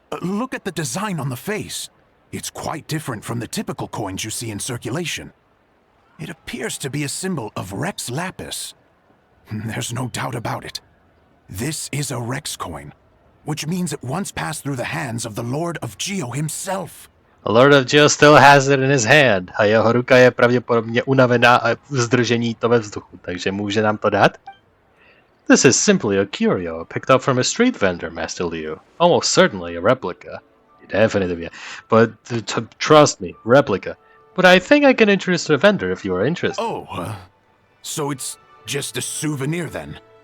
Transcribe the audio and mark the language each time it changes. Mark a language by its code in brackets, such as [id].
[en] Look at the design on the face. It's quite different from the typical coins you see in circulation. It appears to be a symbol of Rex Lapis. There's no doubt about it. This is a Rex coin, which means it once passed through the hands of the Lord of Geo himself. The Lord of Geo still has it in his hand [cs] a jeho ruka je pravděpodobně unavená a zdržení to ve vzduchu, takže může nám to dát? [en] This is simply a curio picked up from a street vendor, Master Liu. Almost certainly a replica. Definitely, yeah. But trust me, replica. But I think I can introduce the vendor if you are interested. Oh, so it's just a souvenir then?